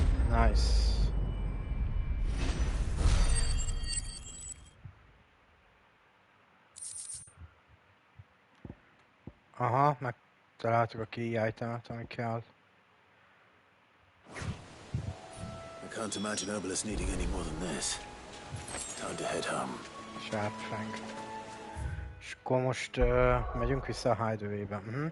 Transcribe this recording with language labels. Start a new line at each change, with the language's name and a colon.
English: Nice.
Hungarian: Aha, meg Találtuk a key itemet, ami kell.
English: I can't imagine Obelisk needing any more than this. Time to head home. Sharp Fang.
Hungarian: És akkor most megyünk vissza a Hideaway-be.